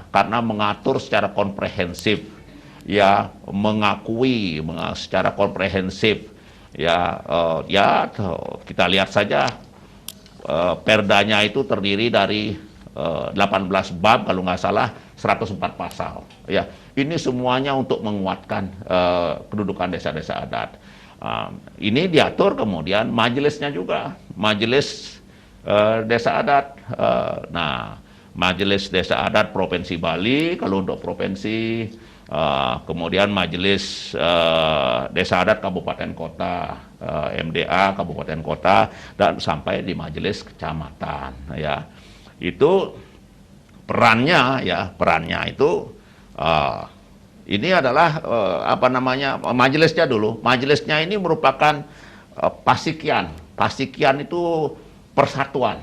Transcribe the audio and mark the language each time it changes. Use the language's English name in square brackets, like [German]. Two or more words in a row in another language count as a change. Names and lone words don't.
[Indonesian] Karena mengatur secara komprehensif, ya, mengakui secara komprehensif, ya, kita lihat saja perdanya itu terdiri dari 18 bab kalau nggak salah, 104 pasal. Ya, ini semuanya untuk menguatkan kedudukan desa-desa adat. Ini diatur kemudian majelisnya juga, majelis desa adat. Nah, majelis desa adat Provinsi Bali kalau untuk provinsi, kemudian majelis desa adat kabupaten kota, MDA kabupaten kota, dan sampai di majelis kecamatan, ya. Itu perannya, ya, perannya itu ini adalah apa namanya, majelisnya dulu. Majelisnya ini merupakan pasikian. Pasikian itu persatuan.